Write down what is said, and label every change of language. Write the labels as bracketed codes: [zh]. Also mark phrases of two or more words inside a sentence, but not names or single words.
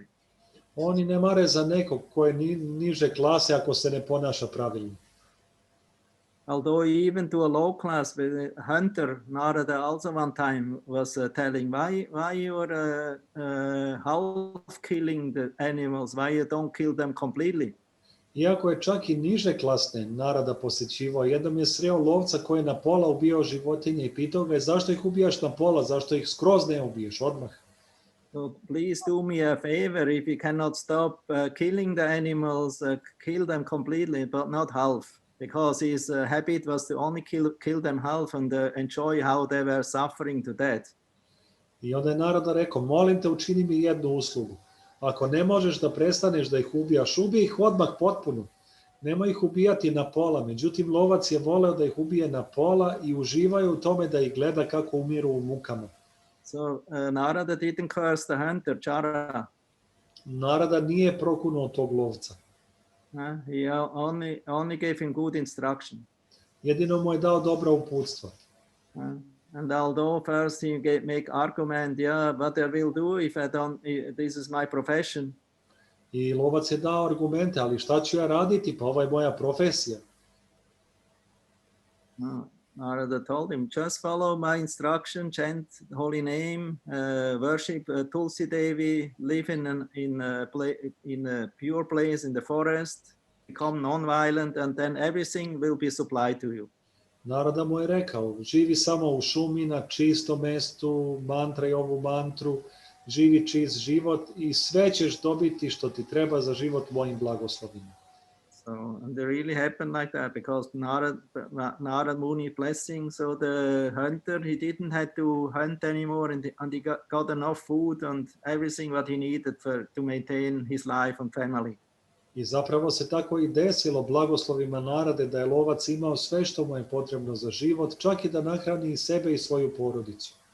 [sr] Oni ne mare za nekog ko je niže klase ako se ne ponaša pravilno. [en] Although even to a low class hunter, Narada also one time was telling, why you are half killing the animals, why you don't kill them completely? [sr] Iako je čak i niže klasne Narada posjećivao, jednom je sreo lovca koji je na pola ubijao životinje i pitao ga je zašto ih ubijaš na pola, zašto ih skroz ne ubiješ odmah. [en] So please do me a favor, if you cannot stop killing the animals, kill them completely, but not half. Because his habit was to only kill them half and enjoy how they were suffering to death. [sr] I onda je Narada rekao, molim te učini mi jednu uslugu. Ako ne možeš da prestaneš da ih ubijaš, ubij ih odmah potpuno. Nemoj ih ubijati na pola. Međutim, lovac je voleo da ih ubije na pola i uživaju u tome da ih gleda kako umiru u mukama. [en] So Narada didn't curse the hunter, Chara. [sr] Narada nije prokunuo tog lovca. [en] He only gave him good instruction. [sr] Jedino mu je dao dobra uputstva. [en] And although first he make argument, yeah, what I will do if I don't, this is my profession. [sr] I lovac je dao argumente, ali šta ću ja raditi? Pa ovo je moja profesija. [en] Narada told him, just follow my instruction, chant holy name, worship Tulsi Devi, live in a pure place in the forest, become non-violent, and then everything will be supplied to you. [sr] Narada mu je rekao, živi samo u šumi, na čistom mestu, mantraj ovu mantru, živi čist život i sve ćeš dobiti što ti treba za život mojim blagoslovima. [en] So and they really happened like that because Narad Muni blessing. So the hunter, he didn't have to hunt anymore, and he got enough food and everything what he needed to maintain his life and family. [sr] I zapravo se tako i desilo blagoslovima Narade da je lovac imao sve što mu je potrebno za život, čak i da nahrani i sebe i svoju porodicu.